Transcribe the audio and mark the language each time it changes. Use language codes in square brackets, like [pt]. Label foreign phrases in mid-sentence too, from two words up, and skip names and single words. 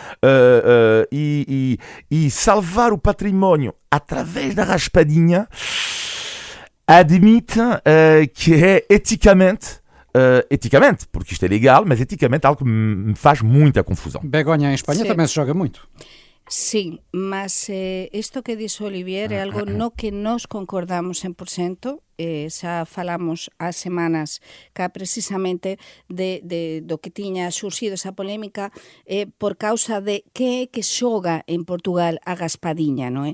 [pt] E salvar o património através da raspadinha admite que é eticamente, porque isto é legal, mas eticamente é algo que me faz muita confusão. Begonha, em Espanha também se joga muito. [gl] Sí, mas isto que dixo Olivier é algo no que nós concordamos 100%, xa falamos há semanas que precisamente do que tiña surxido esa polémica por causa de que é que xoga en Portugal a gaspadiña, non é?